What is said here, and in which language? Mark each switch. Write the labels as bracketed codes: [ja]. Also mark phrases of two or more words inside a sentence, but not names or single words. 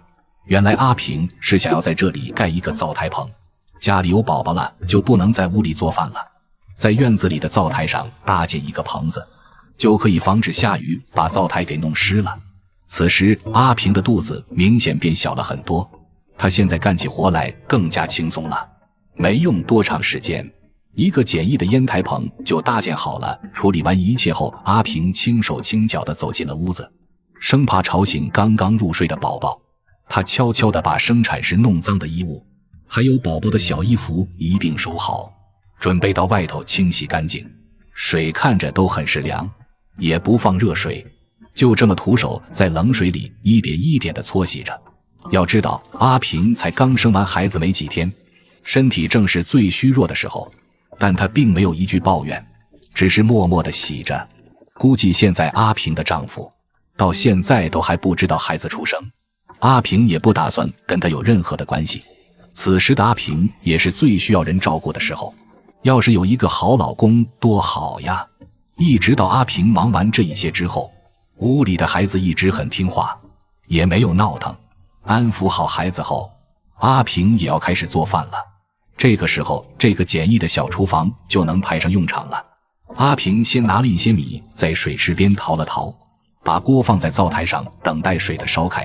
[zh] 原來阿平是想要在這裡蓋一個灶台棚，家裡有寶寶了就不能在屋裡做飯了，在院子裡的灶台上搭建一個棚子，就可以防止下雨把灶台給弄濕了。此時阿平的肚子明顯變小了很多，他現在幹起活來更加輕鬆了。沒用多長時間，一個簡易的煙台棚就搭建好了。處理完一切後，阿平輕手輕腳地走進了屋子，生怕吵醒剛剛入睡的寶寶。他悄悄地把生產時弄髒的衣物還有寶寶的小衣服一併收好，準備到外頭清洗乾淨。水看着都很是涼，也不放熱水，就這麼徒手在冷水裡一點一點地搓洗着。要知道阿平才剛生完孩子沒幾天，身體正是最虛弱的時候，但他並沒有一句抱怨，只是默默地洗着。估計現在阿平的丈夫到現在都還不知道孩子出生，阿平也不打算跟他有任何的關係。此時的阿平也是最需要人照顧的時候，要是有一个好老公多好呀。一直到阿平忙完这一些之後，屋裡的孩子一直很听話，也沒有鬧騰。安撫好孩子後，阿平也要開始做飯了。這個時候，這個簡易的小廚房就能派上用場了。阿平先拿了一些米在水池邊淘了淘，把鍋放在灶台上等待水的燒開。